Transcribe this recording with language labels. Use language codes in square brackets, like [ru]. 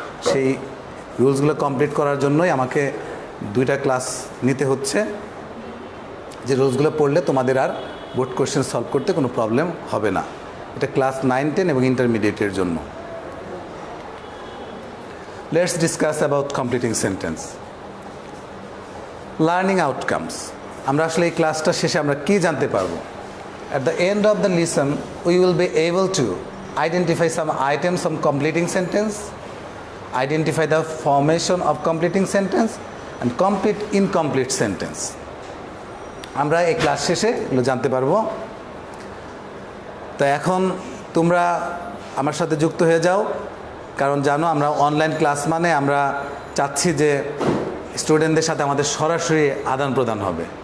[bn] সেই রুলসগুলো কমপ্লিট করার জন্যই আমাকে 2টা ক্লাস নিতে হচ্ছে, যে রুলসগুলো পড়লে তোমাদের আর বোর্ড কোশ্চেন সলভ করতে কোনো প্রবলেম হবে না। এটা ক্লাস 9, 10 এবং ইন্টারমিডিয়েটের জন্য। [en] Let's discuss about completing sentence. Learning outcomes. [bn] আমরা আসলে এই ক্লাসটা শেষে আমরা কি জানতে পারবো? [en] At the end of the lesson, we will be able to identify some items of completing sentence, identify the formation of completing sentence, and complete incomplete sentence. [bn] আমরা এই ক্লাস শেষে এগুলো জানতে পারবো। তো এখন তোমরা আমার সাথে যুক্ত হয়ে যাও, কারণ জানো আমরা অনলাইন ক্লাস মানে আমরা চাচ্ছি যে স্টুডেন্টদের সাথে আমাদের সরাসরি আদান প্রদান হবে।